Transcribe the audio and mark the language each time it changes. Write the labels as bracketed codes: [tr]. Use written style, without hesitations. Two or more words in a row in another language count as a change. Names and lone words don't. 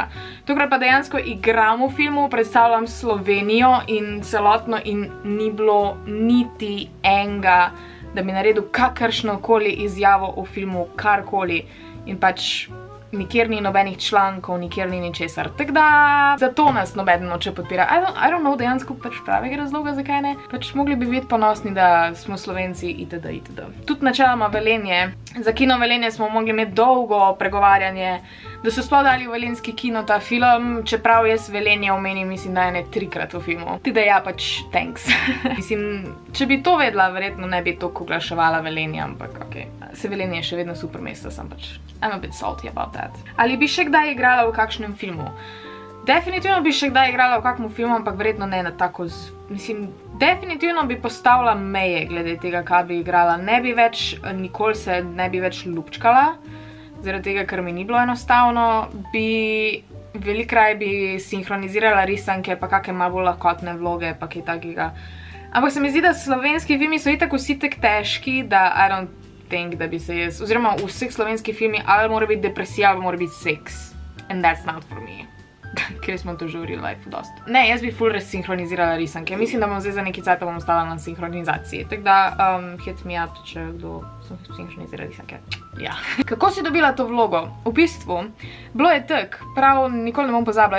[sl] Tokrat pa dejansko igram v filmu, predstavljam Slovenijo in celotno in ni bilo niti enega, da bi naredil kakršnokoli izjavo v filmu, karkoli. In pač nikjer ni nobenih člankov, nikjer ni ničesar. Tako da zato nas nobeden noče podpira. [en] I don't know [sl] dejansko pač pravega razloga, zakaj ne. Pač mogli bi biti ponosni, da smo Slovenci itd. itd. Tudi načeloma Velenje. Za Kino Velenje smo mogli imeti dolgo pregovarjanje, da so sploh dali v velenjski kino ta film, čeprav jaz Velenje omenim, mislim, da je ne 3-krat v filmu. Tudi da ja, pač thanks. Mislim, če bi to vedela, verjetno ne bi toliko oglaševala Velenje, ampak ok. Se Velenje je še vedno super mesto, sem pač [en] I'm a bit salty about that. [sl] Ali bi še kdaj igrala v kakšnem filmu? Definitivno bi še kdaj igrala v kakšnem filmu, ampak verjetno ne na tako mislim, definitivno bi postavila meje glede tega, kaj bi igrala. Ne bi več, nikoli se ne bi več lupčkala, zaradi tega, ker mi ni bilo enostavno. Velikokrat bi sinhronizirala risanke, pa kakšne malo bolj lahkotne vloge, pa kaj takega. Ampak se mi zdi, da slovenski filmi so itak vsi tak težki, da [en] I don't think, [sl] da bi se jaz, oziroma v vseh slovenskih filmih ali mora biti depresija, ali mora biti seks. [en] And that's not for me. [sl] Ker smo to že v [en] real life [sl] dost. Ne, jaz bi full res sinhronizirala risanke. Mislim, da bom zdaj za neki cajt bom ostala na sinhronizaciji. Tako da, [en] hit me up, [sl] če kdo sinhronizira risanke. Ja. Kako si dobila to vlogo? V bistvu, bilo je tak, prav nikoli ne bom pozabila.